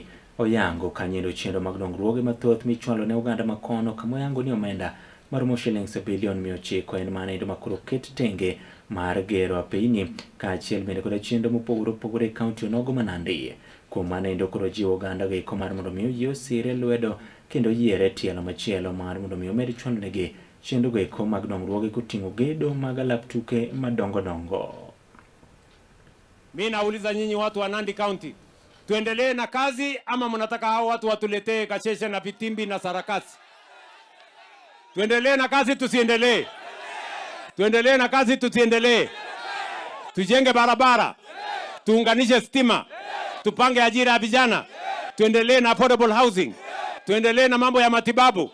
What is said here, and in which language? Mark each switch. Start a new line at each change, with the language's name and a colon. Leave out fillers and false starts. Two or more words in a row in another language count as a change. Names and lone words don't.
Luo (Kenya and Tanzania): Oyango kanyendo chendo mag dongruoge mathoth michwalo ne oganda makono kama oyango ni omenda maromo shillings bilion 900 en manindo makoro ket tenge mar gero apeyni kaachiel bende koda chendo mopogore opogore e kaunti onogo ma Nandi. Kuom manindo koro jiwo oganda go eko mar mondo mi ji osire lwedo kendo yiere tielo machielo mar mondo mi omed chwalo negi chendo go eko mag dongruoge koting'o gedo mag alap tuke madongo dongo.
Swahili: Mimi nauliza nyinyi watu wa Nandi County, tuendelee na kazi ama mnataka hao watu watuletee kasheshe na vitimbi na sarakasi? Tuendelee na kazi tusiendelee? Tuendelee na kazi tusiendelee? Tujenge barabara, tuunganishe stima, tupange ajira ya vijana, tuendelee na
English: affordable housing,
Swahili: tuendelee na mambo ya matibabu.